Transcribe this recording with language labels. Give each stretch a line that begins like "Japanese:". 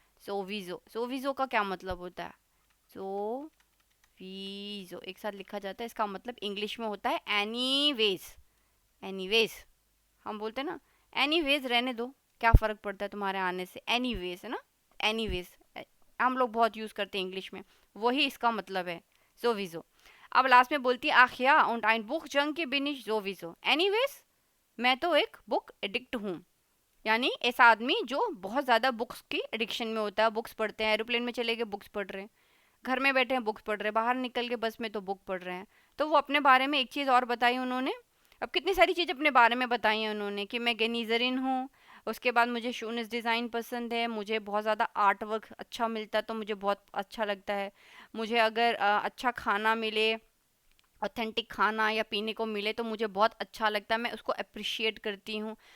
Hindi: सोविजो, सोविजो का क्या मतलब होता है, सो वीजो एक साथ लिखा जाता है, इसका मतलब इंग्लिश में होता है एनीवेज। एनीवेज हम बोलते हैं ना, एनीवेज रहने दो, क्या फ़र्क पड़ता है तुम्हारे आने से, एनीवेज, है ना। एनीवेज हम लोग बहुत यूज़ करते हैं इंग्लिश में, वही इसका मतलब है, जोविजो। अब लास्ट में बोलती है, आखिया
German: und ein Buch junkie bin ich sowieso।
Hindi: Anyways मैं तो एक बुक एडिक्ट हूँ, यानी ऐसा आदमी जो बहुत ज़्यादा बुक्स की एडिक्शन में होता है, बुक्स पढ़ते हैं, एरोप्लेन में चले गए बुक्स पढ़ रहे हैं, घर में बैठे हैं बुक्स पढ़ रहे हैं, बाहर निकल के बस में तो बुक पढ़ रहे हैं। तो वो अपने बारे में एक चीज़ और बताई उन्होंने, अब कितनी सारी चीज़ अपने बारे में बताई हैं उन्होंने, कि मैं गनीजरिन हूँ, उसके बाद मुझे शूनिस डिज़ाइन पसंद है, मुझे बहुत ज़्यादा आर्ट वर्क अच्छा मिलता है तो मुझे बहुत अच्छा लगता है, मुझे अगर अच्छा खाना मिले, ऑथेंटिक खाना या पीने को मिले तो मुझे बहुत अच्छा लगता है, मैं उसको अप्रिशिएट करती हूँ।